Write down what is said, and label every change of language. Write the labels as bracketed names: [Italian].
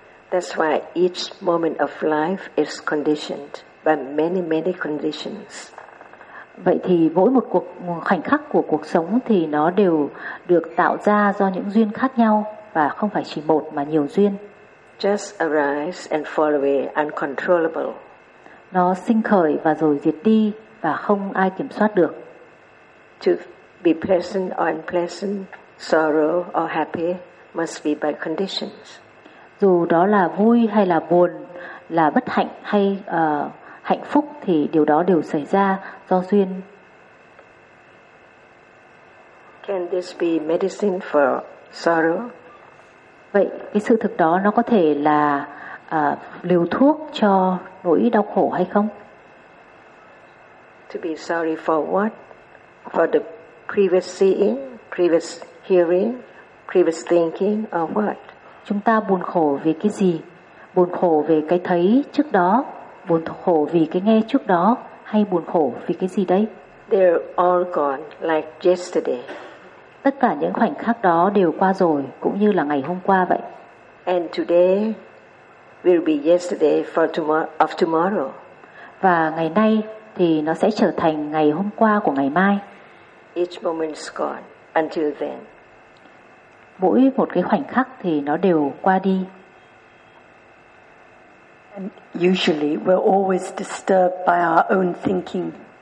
[English] That's why each moment of life is conditioned by many, many conditions. [Vietnamese] Vậy thì mỗi một khoảnh khắc của cuộc sống thì nó đều được tạo ra do những duyên khác nhau, và không phải chỉ một mà nhiều duyên. [English] Just arise and fall away, uncontrollable. [Vietnamese] Nó sinh khởi và rồi diệt đi và không ai kiểm soát được. [English] To be pleasant or unpleasant, sorrow or happy must be by conditions. [Vietnamese] Dù đó là vui hay là buồn, là bất hạnh hay hạnh phúc, thì điều đó đều xảy ra do duyên. [English] Can this be medicine for sorrow? [Vietnamese] Vậy cái sự thực đó nó có thể là liều thuốc cho nỗi đau khổ hay không? [English] To be sorry for what? For the previous seeing, previous hearing, previous thinking, or what? [Vietnamese] Chúng ta buồn khổ vì cái gì? Buồn khổ về cái thấy trước đó, buồn khổ vì cái nghe trước đó, hay buồn khổ vì cái gì đấy? [English] They're all gone, like yesterday. [Vietnamese] Tất cả những khoảnh khắc đó đều qua rồi, cũng như là ngày hôm qua vậy. [English] And today will be yesterday for tomorrow, of tomorrow. [Vietnamese] Và ngày nay thì nó sẽ trở thành ngày hôm qua của ngày mai. [English] Each moment is gone until then. [Vietnamese] Mỗi một cái khoảnh khắc thì nó đều qua đi. [English] And usually we're always disturbed by our own thinking.